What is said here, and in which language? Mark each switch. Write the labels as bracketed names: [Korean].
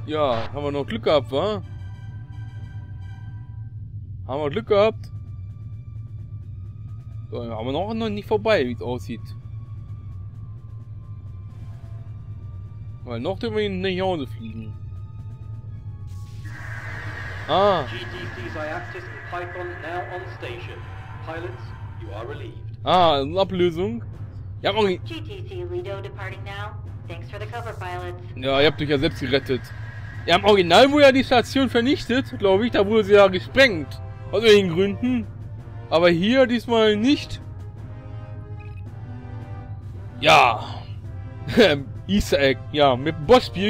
[German] Ja, haben wir noch Glück gehabt, wa? Haben wir Glück gehabt. So, haben wir noch nicht vorbei, wie es aussieht. Weil noch dürfen wir nicht nach Hause fliegen. Ah. [English] GTC's Ereignisse and Python now on station. Pilots, you are relieved. [German] Ah, eine Ablösung. Ja, [English] GTC Lido departing now. Thanks for the cover, pilots. [German] ja, ihr habt euch ja selbst gerettet. Ja, im Original wurde ja die Station vernichtet, glaube ich. Da wurde sie ja gesprengt. Aus irgendwelchen Gründen. Aber hier diesmal nicht. Ja. Easter Egg. Ja, mit dem Bosch-Spiel.